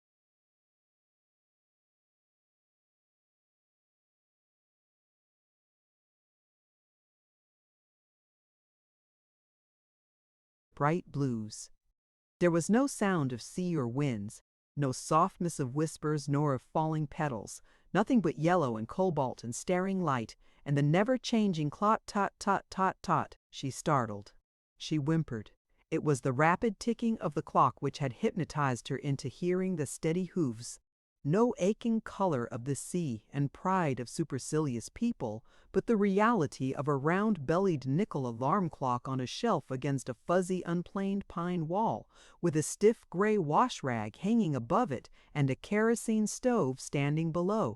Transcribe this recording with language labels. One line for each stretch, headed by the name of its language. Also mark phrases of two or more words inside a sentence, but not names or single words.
English: Bright blues. There was no sound of sea or winds, no softness of whispers nor of falling petals, nothing but yellow and cobalt and staring light, and the never-changing clot-tot-tot-tot-tot. She startled. She whimpered. It was the rapid ticking of the clock which had hypnotized her into hearing the steady hoofs. No aching color of the sea and pride of supercilious people, but the reality of a round-bellied nickel alarm clock on a shelf against a fuzzy, unplaned pine wall, with a stiff gray wash-rag hanging above it and a kerosene stove standing below.